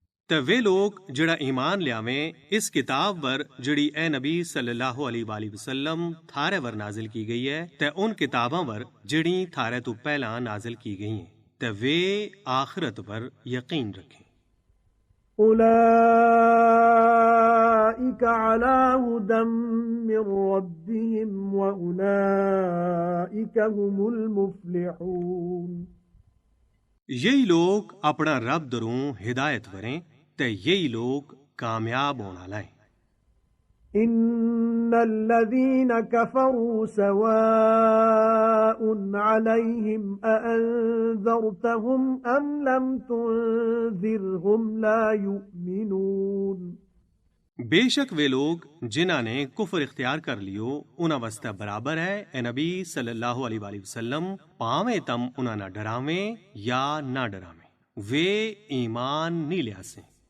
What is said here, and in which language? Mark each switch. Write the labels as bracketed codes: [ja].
[gju] ते वे लोग जिड़ा ईमान लियावें इस किताब पर जिड़ी ए नबी सल्लल्लाहु अलैहि वसल्लम थारे वर नाजिल की गई है ते उन किताबां पर जिड़ी थारे तो पहला नाजिल की गई हैं ते वे आखिरत पर यकीन रखें। [ar] أولئك على هدى من ربهم وأولئك هم المفلحون [gju] यही लोग अपना रब दरूं हिदायत वरें ते यही लोग कामयाब होना लाएं। [ar] إن الذين كفروا سواء عليهم أأنذرتهم أم لم تنذرهم لا يؤمنون [gju] बेशक वे लोग जिन्हां ने कुफर इख्तियार कर लियो उन्हां वास्ते बराबर है ए नबी सल्लल्लाहु अलैहि वसल्लम पावे तम उन्हां ना डरावें या ना डरावें, वे ईमान नी लियासे।